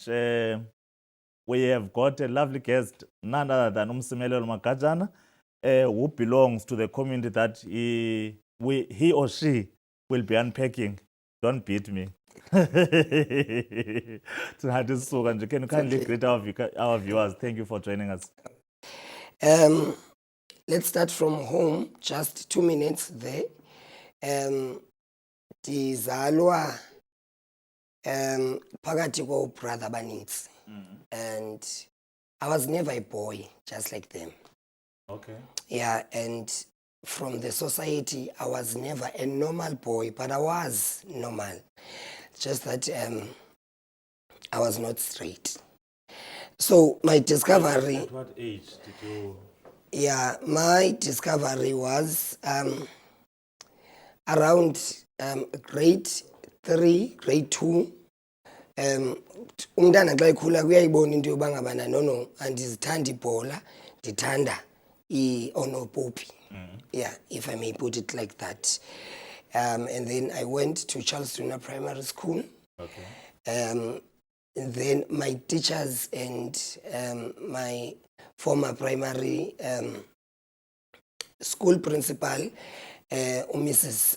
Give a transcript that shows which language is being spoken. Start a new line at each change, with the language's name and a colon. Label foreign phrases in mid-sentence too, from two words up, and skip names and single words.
English: We have got a lovely guest, none other than Umsimelelo Magajana, who belongs to the community that he or she will be unpacking. Don't beat me. Can you kindly greet our viewers? Thank you for joining us. Let's start from home, just 2 minutes there.
Xhosa: Ndizalwa phakathi brother abaninzi,
English: and I was never a boy just like them. Okay. Yeah, and from the society, I was never a normal boy, but I was normal. Just that I was not straight. So my discovery... At what age did you... Yeah, my discovery was around grade 3, grade 2.
Xhosa: Umntana xa ekhula kuyayibona into yoba ngabana no andizithanda ibhola, ndithanda oonopopi.
English: Yeah, if I may put it like that. And then I went to Charles Junior Primary School. Okay. And then my teachers and my former primary school principal, Mrs.